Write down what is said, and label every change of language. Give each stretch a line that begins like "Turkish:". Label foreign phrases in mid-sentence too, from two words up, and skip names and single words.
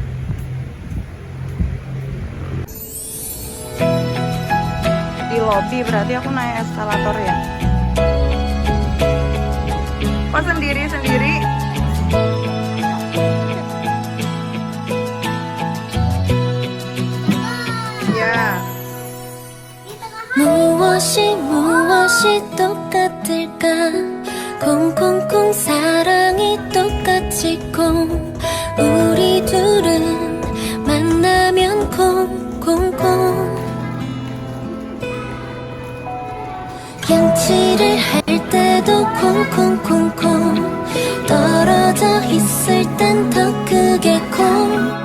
Indonesian: Di lobi berarti aku naik eskalator ya. Oh, sendiri-sendiri. Ya.
Korean: 무엇이 똑같을까 콩콩콩 사랑이 똑같이 콩 우리 둘은 만나면 콩콩콩 양치를 할 때도 콩콩콩콩 떨어져 있을 땐 더 크게 콩